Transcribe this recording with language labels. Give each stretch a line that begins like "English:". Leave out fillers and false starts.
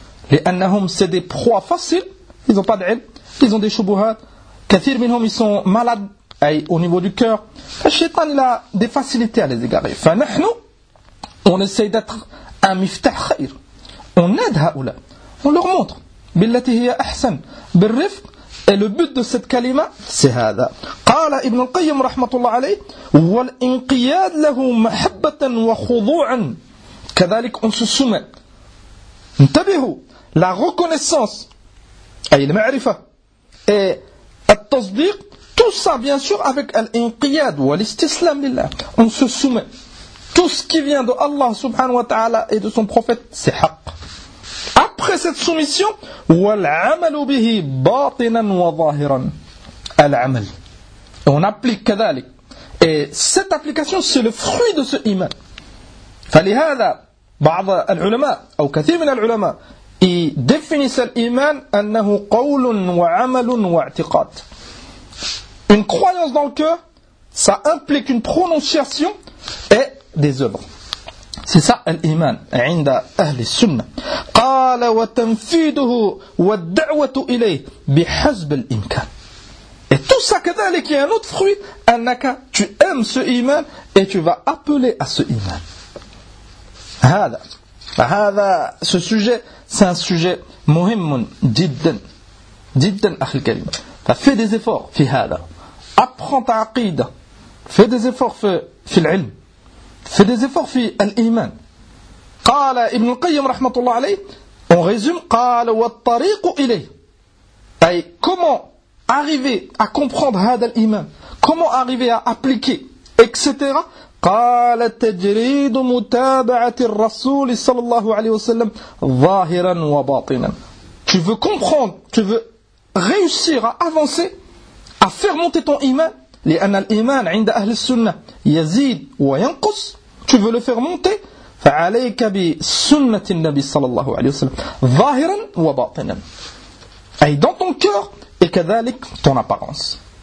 French: لانهم c'est des proies faciles, ils ont pas de ilm, ils ont des shubuhat.
Arabic: كثير منهم
French: ils sont malades au niveau du cœur. الشيطان il a des facilités à les égarer. فنحن on essaie d'être un
Arabic: miftah khair.
French: On aide هؤلاء. On leur montre
Arabic: بالتي هي احسن بالرفق.
French: Et le but de cette kalima, c'est هذا.
Arabic: قال ابن القيم رحمة الله عليه والانقياد له محبة وخضوعا.
French: كذلك on se soumet.
Arabic: انتبهوا.
French: La reconnaissance, et la ma'rifa, et التصديق, tout ça bien sûr avec
Arabic: الانقياد والاستسلام لله.
French: On se soumet. Tout ce qui vient de Allah
Arabic: subhanahu wa ta'ala
French: et de son prophète, c'est haqq. Après cette soumission,
Arabic: والعمل به باطنا وظاهرا العمل.
French: On applique كذلك. Et cette application, c'est le fruit de ce iman.
Arabic: فلهذا بعض العلماء أو كثير من العلماء
French: définissent l'iman
Arabic: أنه قول وعمل واعتقاد.
French: Une croyance dans le cœur, ça implique une prononciation et des œuvres. C'est ça l'iman
Arabic: عند أهل السنة. قال وتنفيذه والدعوة إليه بحسب الإمكان.
French: Et tout ça كذلك est un autre fruit. أنك tu aimes ce iman et tu vas appeler à ce iman. هذا ce sujet c'est un sujet
Arabic: مهم جدا أخي الكريم.
French: Fais des efforts في هذا. Apprends ta عقيدة. Fais des efforts
Arabic: في العلم.
French: Fais des efforts في الإيمان.
Arabic: قال ابن القيم رحمة الله عليه.
French: On résume.
Arabic: قال والطريق إليه.
French: أي comment arriver à comprendre هذا الإيمان. Comment arriver à appliquer, etc.
Arabic: قال تجريد متابعة الرسول صلى الله عليه وسلم ظاهرا وباطنا.
French: Tu veux comprendre, tu veux réussir à avancer, à faire monter ton إيمان.
Arabic: لأن الإيمان عند أهل السنة يزيد وينقص.
French: Tu veux le faire monter,
Arabic: فعليك بسنة النبي صلى الله عليه وسلم ظاهرا وباطنا.
French: أي dans ton cœur et كذلك ton apparence.